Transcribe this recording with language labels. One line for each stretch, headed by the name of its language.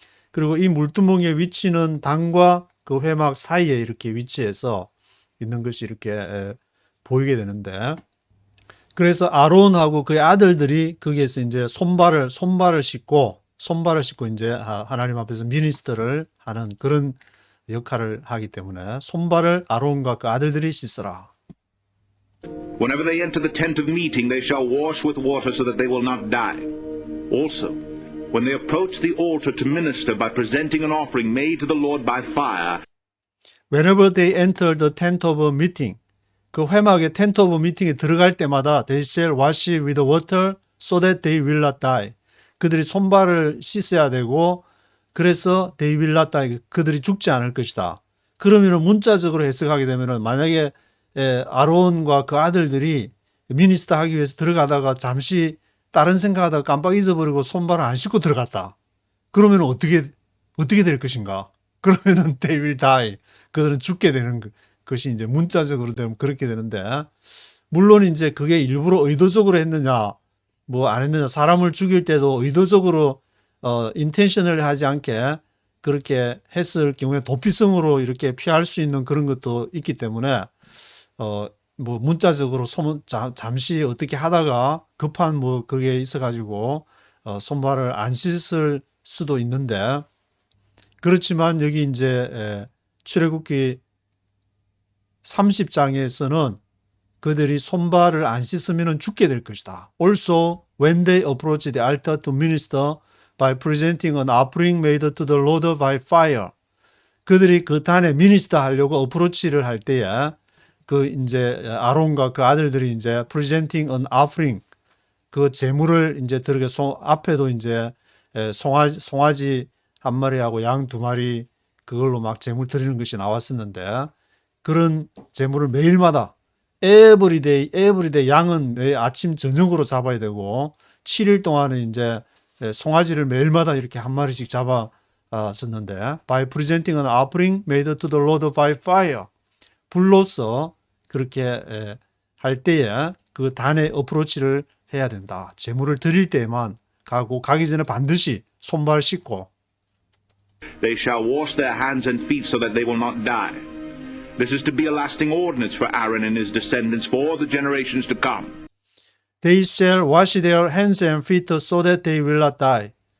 Korean: 그리고 이 물두멍의 위치는 단과 그 회막 사이에 이렇게 위치해서 있는 것이 이렇게 보이게 되는데 그래서 아론하고 그의 아들들이 거기에서 이제 손발을 씻고 이제 하나님 앞에서 미니스터를 하는 그런 역할을 하기 때문에 손발을 아론과 그 아들들이 씻으라.
English: Whenever they enter the tent of meeting, they shall wash with water so that they will not die. Also, when they approach the altar to minister by presenting an offering made to the Lord by fire, Whenever they enter the tent of meeting,
Korean: 그 회막의
English: tent of meeting
Korean: 에 들어갈 때마다
English: they shall wash with water so that they will not die.
Korean: 그들이 손발을 씻어야 되고 그래서
English: they will not die.
Korean: 그들이 죽지 않을 것이다. 그러면 문자적으로 해석하게 되면 만약에 아론과 그 아들들이 미니스터 하기 위해서 들어가다가 잠시 다른 생각하다가 깜빡 잊어버리고 손발을 안 씻고 들어갔다. 그러면 어떻게 될 것인가? 그러면은
English: they will die.
Korean: 그들은 죽게 되는 것이 이제 문자적으로 되면 그렇게 되는데 물론 이제 그게 일부러 의도적으로 했느냐 뭐 안 했느냐 사람을 죽일 때도 의도적으로 인텐션을 하지 않게 그렇게 했을 경우에 도피성으로 이렇게 피할 수 있는 그런 것도 있기 때문에 뭐 문자적으로 잠시 어떻게 하다가 급한 뭐 그게 있어가지고 손발을 안 씻을 수도 있는데 그렇지만 여기 이제 출애굽기 30장에서는 그들이 손발을 안 씻으면 죽게 될 것이다.
English: Also, when they approach the altar to minister by presenting an offering made to the Lord by fire.
Korean: 그들이 그 단에 미니스터 하려고 어프로치를 할 때에 그 이제 아론과 그 아들들이 이제
English: presenting an offering
Korean: 그 제물을 이제 들게 앞에도 이제 송아지 한 마리하고 양 두 마리 그걸로 막 제물 드리는 것이 나왔었는데 그런 제물을 매일마다 에브리데이 양은 매일 아침 저녁으로 잡아야 되고 7일 동안은 이제 송아지를 매일마다 이렇게 한 마리씩 잡았었는데
English: by presenting an offering made to the Lord by fire
Korean: 불로서 그렇게 할 때에 그 단의 어프로치를 해야 된다. 제물을 드릴 때에만 가고 가기 전에 반드시 손발 씻고
English: They shall wash their hands and feet so that they will not die. This is to be a lasting ordinance for Aaron and his descendants for all the generations to come. They shall wash their hands and feet so that they will not die.